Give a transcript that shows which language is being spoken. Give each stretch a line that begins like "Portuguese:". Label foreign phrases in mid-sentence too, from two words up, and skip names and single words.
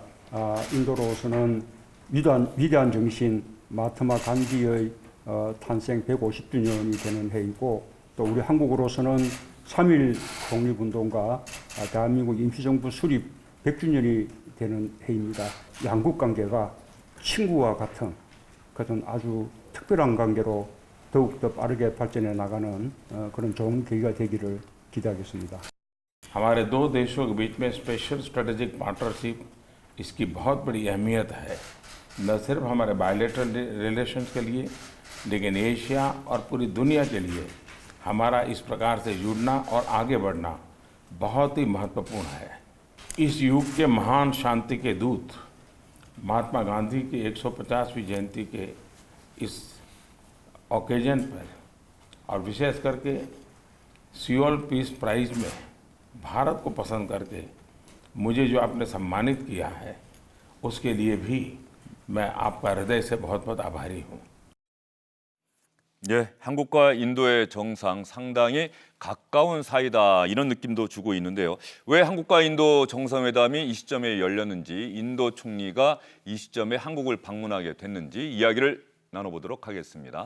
Korean: 인도로서는 위대한 정신 마하트마 간디의 탄생 150주년이 되는 해이고, 또 우리 한국으로서는 3.1 독립운동과 대한민국 임시정부 수립 100주년이 되는 해입니다. 양국 관계가 친구와 같은 그런 아주 특별한 관계로 더욱더 빠르게 발전해 나가는 그런 좋은 계기가 되기를 기대하겠습니다.
Hindi: हमारे दो देशों के बीच में
English: special strategic partnership
Hindi: इसकी बहुत बड़ी अहमियत है, न सिर्फ हमारे
English: bilateral relations
Hindi: के लिए लेकिन एशिया और पूरी दुनिया के लिए हमारा इस प्रकार से जुड़ना और आगे बढ़ना बहुत ही महत्वपूर्ण है। इस युग के महान शांति के दूत महात्मा गांधी की 150वीं जयंती के इस ओकेजन पर और विशेष करके सियोल पीस प्राइज में भारत को पसंद करके मुझे जो आपने सम्मानित किया है उसके लिए भी मैं आपका हृदय से बहुत बहुत आभारी हूँ।
Korean: 예, 한국과 인도의 정상 상당히 가까운 사이다 이런 느낌도 주고 있는데요. 왜 한국과 인도 정상회담이 이 시점에 열렸는지, 인도 총리가 이 시점에 한국을 방문하게 됐는지 이야기를 나눠보도록 하겠습니다.